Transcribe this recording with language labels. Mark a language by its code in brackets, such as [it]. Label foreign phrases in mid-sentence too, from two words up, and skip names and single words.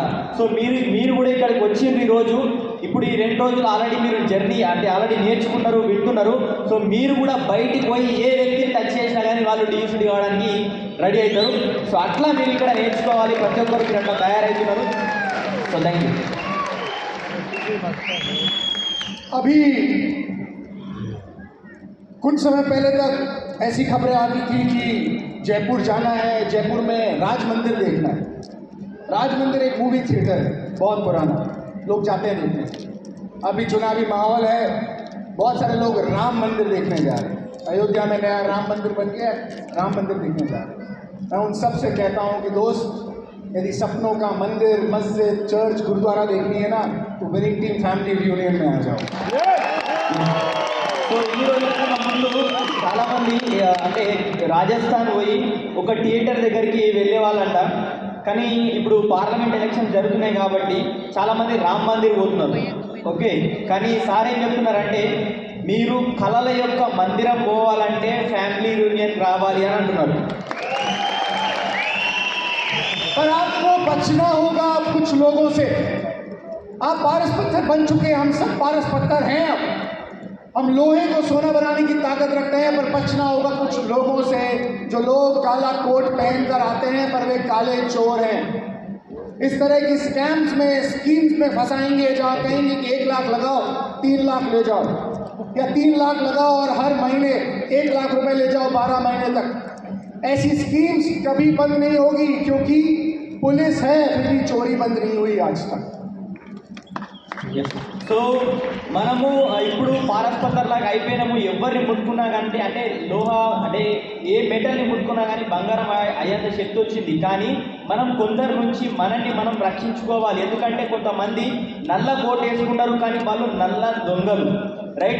[te] సో మీరు కూడా ఇక్కడికి వచ్చిండ్రు ఈరోజు. ఇప్పుడు ఈ 2 రోజులు ఆల్రెడీ మీరు జర్నీ అంటే ఆల్రెడీ నేర్చుకున్నారు, వింటున్నారు. సో మీరు కూడా బయటికి పోయి ఏ వ్యక్తిని టచ్ చేసినా కానీ వాళ్ళు డీసీడీ కావడానికి రెడీ అవుతారు. సో అట్లా మీరు ఇక్కడ నేర్చుకోవాలి, ప్రతి ఒక్కరు మీరు అట్లా తయారవుతున్నారు. [en] So thank you. [hi] अभी कुछ समय पहले तक ऐसी खबरें आती थी कि जयपुर जाना है, जयपुर में राज मंदिर देखना है। राज मंदिर एक मूवी थिएटर है, बहुत पुराना, लोग जाते हैं देखने। अभी चुनावी माहौल है, बहुत सारे लोग राम मंदिर देखने जा रहे हैं। अयोध्या में नया राम मंदिर बन गया, राम मंदिर देखने जा रहे हैं। मैं उन सब से कहता हूँ कि दोस्त, यदि सपनों का मंदिर, मस्जिद, चर्च, गुरुद्वारा देखनी है ना, तो [en] winning team family reunion [hi] में आ जाओ। [te] సో ఈ రోజుల్లో ముందు చాలామంది అంటే రాజస్థాన్ పోయి ఒక థియేటర్ దగ్గరికి వెళ్ళే వాళ్ళంట. కానీ ఇప్పుడు [en] parliament election [te] జరుగుతున్నాయి కాబట్టి చాలామంది రామ్ మందిర్ పోతున్నారు. ఓకే, కానీ సార్ ఏం చెప్తున్నారంటే మీరు కళల యొక్క మందిరం పోవాలంటే [en] family union [te] రావాలి అని అంటున్నారు. [hi] पर आपको बचना होगा कुछ लोगों से। आप पारस पत्थर बन चुके हैं, हम सब पारस पत्थर हैं। अब हम लोहे को सोना बनाने की ताकत रखते हैं, पर बचना होगा कुछ लोगों से, जो लोग काला कोट पहनकर आते हैं पर वे काले चोर हैं। इस तरह की स्कैम्स में, स्कीम्स में फंसाएंगे, जहाँ कहेंगे कि 1 लाख लगाओ 3 लाख ले जाओ, या 3 लाख लगाओ और हर महीने 1 लाख रुपए ले जाओ 12 महीने तक। ऐसी स्कीम्स कभी बंद नहीं होगी, क्योंकि पुलिस है फिर भी चोरी बंद नहीं हुई आज तक। [te] సో మనము ఇప్పుడు [hi] पारस पत्थर [te] లాగా అయిపోయినాము. ఎవరిని ముట్టుకున్నా కానీ అంటే లోహ అంటే ఏ మెటల్ని ముట్టుకున్నా కానీ బంగారం అయ్యేంత శక్తి వచ్చింది. కానీ మనం కొందరి నుంచి మనల్ని మనం రక్షించుకోవాలి. ఎందుకంటే కొంతమంది నల్ల కోట్ వేసుకుంటారు కానీ వాళ్ళు నల్ల దొంగలు, రైట్?